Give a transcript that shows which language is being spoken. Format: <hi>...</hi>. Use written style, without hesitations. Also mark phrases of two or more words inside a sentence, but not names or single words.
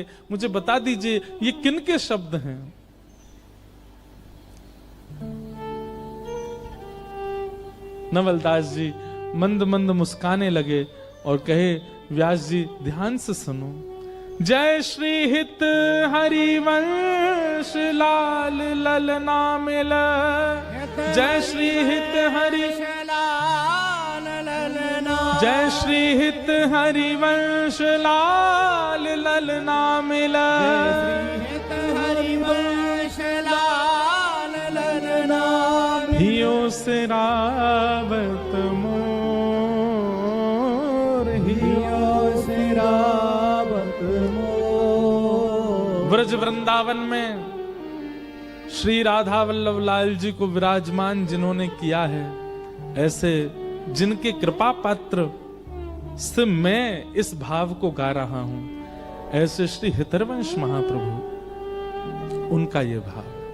<hi>मुझे बता दीजिए ये किन के शब्द हैं? नवलदास जी मंद मंद मुस्काने लगे और कहे, व्यास जी ध्यान से सुनो।</hi> <bra>जय श्री हित हरिवंश लाल ललना मिल, जय श्री हित हरि लाल ललना। जय श्री हित हरिवंश लाल ललना मिल, हित हरिवंश लाल ललना। हियो सिरावत मोर, हियो सिरावत मोर।</bra> <hi>ब्रज वृंदावन में श्री राधा वल्लभ लाल जी को विराजमान जिन्होंने किया है, ऐसे जिनके कृपा पात्र से मैं इस भाव को गा रहा हूं, ऐसे श्री हितरवंश महाप्रभु, उनका यह भाव।</hi>